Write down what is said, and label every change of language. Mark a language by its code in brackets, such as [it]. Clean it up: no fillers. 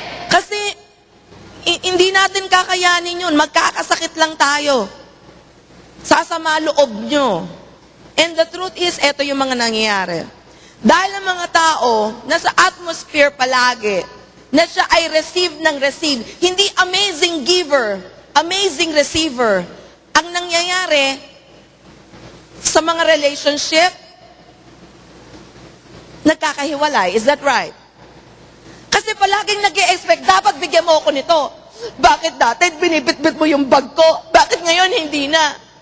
[tl] Kasi hindi natin kakayanin yun. Magkakasakit lang tayo. Sasama loob nyo. [en] And the truth is, [tl] ito yung mga nangyayari. Dahil ang mga tao, nasa atmosphere palagi, na siya ay receive ng receive. Hindi amazing giver, amazing receiver. Ang nangyayari sa mga relationship, nagkakahiwalay. [en] Is that right? [tl] Kasi palaging nag-i-expect, dapat bigyan mo ako nito. Bakit dati binibitbit mo yung bag ko? Bakit ngayon hindi na?